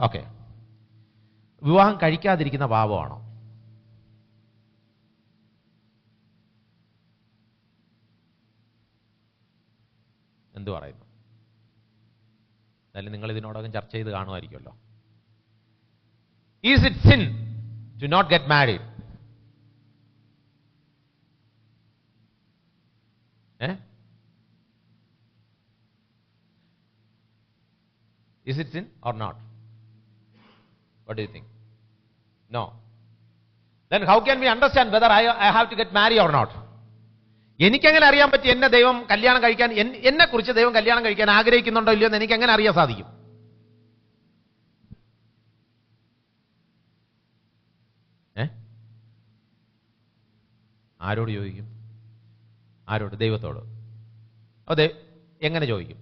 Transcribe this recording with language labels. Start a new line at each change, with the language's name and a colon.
Malayalam: Okay, വിവാഹം കഴിക്കാതിരിക്കുന്ന പാപമാണോ? എന്തു പറയുന്നു? എന്തായാലും നിങ്ങൾ ഇതിനോടകം ചർച്ച ചെയ്ത് കാണുമായിരിക്കുമല്ലോ.
English: Is it sin to not get married? Is it sin or not? What do you think? No. Then how can we understand whether I have to get married or not?
Malayalam: എനിക്കെങ്ങനെ അറിയാൻ പറ്റും എന്നെ ദൈവം കല്യാണം കഴിക്കാൻ, എന്നെ കുറിച്ച് ദൈവം കല്യാണം കഴിക്കാൻ ആഗ്രഹിക്കുന്നുണ്ടോ ഇല്ലയോ എന്ന് എനിക്ക് എങ്ങനെ അറിയാൻ സാധിക്കും? ആരോട് ചോദിക്കും? ആരോട്? ദൈവത്തോട്. അതെ, എങ്ങനെ ചോദിക്കും?